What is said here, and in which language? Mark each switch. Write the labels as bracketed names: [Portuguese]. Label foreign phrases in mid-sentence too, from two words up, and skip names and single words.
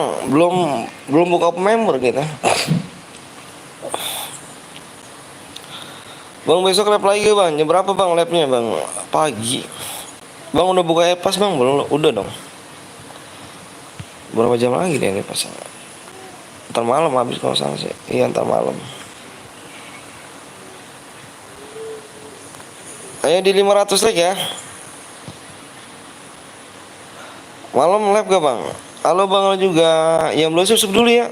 [Indonesian] Belum buka member kita. Bang besok lab lagi bang. Jam berapa bang labnya bang? Pagi. Bang udah buka e-pass bang? Belum? Udah dong. Berapa jam lagi deh e-pass? Ntar malam habis kalau salah sih. Iya ntar malam. Ayo di 500 like ya. Malam live gak bang? Halo bang juga. Yang belum subscribe dulu ya.